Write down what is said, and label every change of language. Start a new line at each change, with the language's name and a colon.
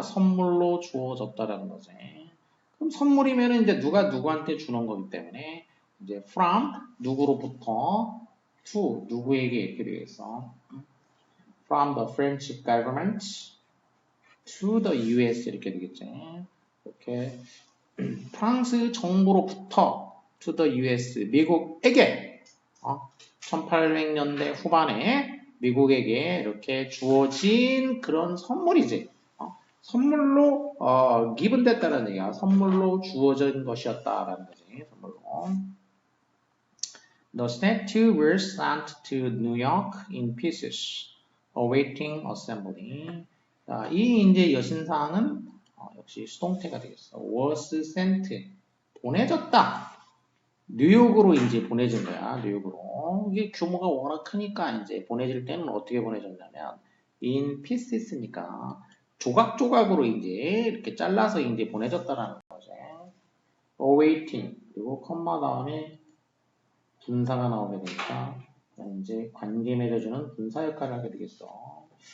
Korean: 선물로 주어졌다라는 거지. 그럼 선물이면 이제 누가 누구한테 주는 거기 때문에 이제 from 누구로부터 to 누구에게 이렇게 되겠어.
English: From the French government to the US 이렇게 되겠지.
Korean: 이렇게 프랑스 정부로부터 to the US 미국에게 1800년대 후반에 미국에게 이렇게 주어진 그런 선물이지. 선물로 given 됐다는 얘기야. 선물로 주어진 것이었다라는 거지. 선물로.
English: The statue was sent to New York in pieces, awaiting assembly.
Korean: 자, 이 이제 여신상은 역시 수동태가 되겠어. was sent, 보내졌다. 뉴욕으로 이제 보내진 거야. 뉴욕으로. 이게 규모가 워낙 크니까 이제 보내질 때는 어떻게 보내졌냐면 in pieces 니까 조각조각으로 이제 이렇게 잘라서 이제 보내졌다라는 거죠. awaiting 그리고 컴마 다음에 분사가 나오게 되니까 이제 관계 맺어주는 분사 역할을 하게 되겠어.